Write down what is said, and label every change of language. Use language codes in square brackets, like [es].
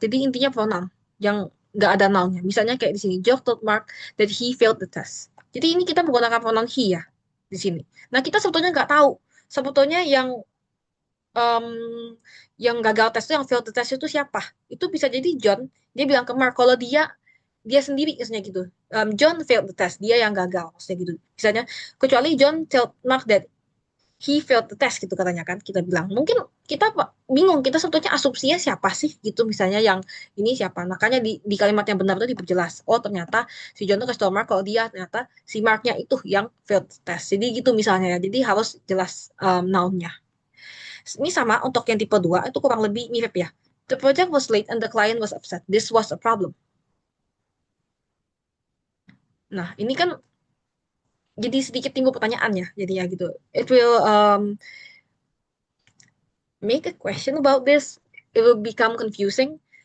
[id] Jadi intinya pronoun yang nggak ada noun-nya. Misalnya kayak di sini, [en] Joe told Mark that he failed the test. [id] Jadi ini kita menggunakan pronoun he ya di sini. Nah kita sebetulnya nggak tahu. Sebetulnya em, yang gagal tes itu, yang [en] failed the test [id] itu siapa? Itu bisa jadi John. Dia bilang ke Mark kalau dia sendiri misalnya gitu. [en] John failed the test. [id] Dia yang gagal maksudnya gitu. Misalnya kecuali [en] John told Mark that he failed the test [id] gitu katanya kan, kita bilang mungkin kita bingung, kita sebetulnya asumsinya siapa sih gitu, misalnya yang ini siapa, makanya di kalimat yang benar itu diperjelas, oh ternyata si John tuh kasih tau Mark kalau dia ternyata si Marknya itu yang [en] failed the test, [id] jadi gitu misalnya ya, jadi harus jelas noun-nya. Ini sama untuk yang tipe 2 itu kurang lebih mirip ya. [en] The project was late and the client was upset, this was a problem. [id] Nah ini kan jadi sedikit timbul pertanyaannya, jadi ya gitu, [en] it will make a question about this, it will become confusing.